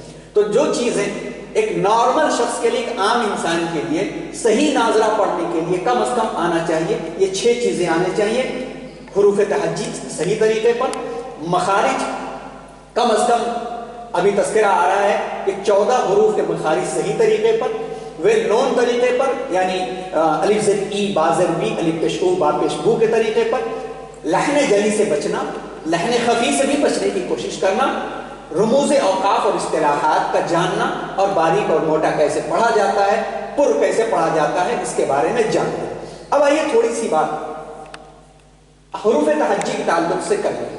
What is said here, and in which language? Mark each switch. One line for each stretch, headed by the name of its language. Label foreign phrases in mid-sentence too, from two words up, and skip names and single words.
Urdu: تو جو چیزیں ایک نارمل شخص کے لیے، ایک عام انسان کے لیے صحیح ناظرہ پڑھنے کے لیے کم از کم آنا چاہیے، یہ 6 چیزیں آنے چاہیے. حروف تہجی صحیح طریقے پر، مخارج کم از کم ابھی تذکرہ آ رہا ہے کہ 14 حروف کے مخارج صحیح طریقے پر، وہ نون طریقے پر، یعنی الف زیر ای، با زیر بی، الف پیش او، با پیش بو کے طریقے پر. لہن جلی سے بچنا، لہن خفی سے بھی بچنے کی کوشش کرنا. رموز اوقاف اور اصطلاحات کا جاننا، اور باریک اور موٹا کیسے پڑھا جاتا ہے، پر کیسے پڑھا جاتا ہے، اس کے بارے میں جاننا. اب آئیے تھوڑی سی بات حروف تہجی کے تعلق سے کر لیں.